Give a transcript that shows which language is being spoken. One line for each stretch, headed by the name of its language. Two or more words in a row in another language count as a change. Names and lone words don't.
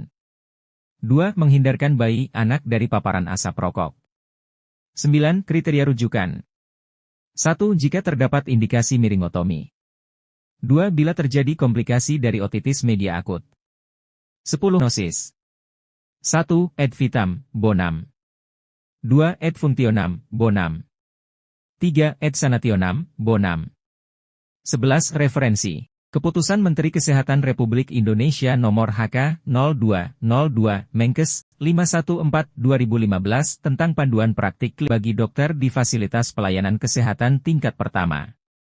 Indonesian: 2. Menghindarkan bayi, anak dari paparan asap rokok. 9. Kriteria rujukan. 1. Jika terdapat indikasi miringotomi. 2. Bila terjadi komplikasi dari otitis media akut. 10. Diagnosis. 1.
Latin: Ad vitam, bonam. 2. Ad functionam, bonam. 3. Ad sanationam, bonam. 11.
Indonesian: Referensi. Keputusan Menteri Kesehatan Republik Indonesia Nomor HK 0202 Menkes 514/2015 tentang panduan praktik bagi dokter di fasilitas pelayanan kesehatan tingkat pertama.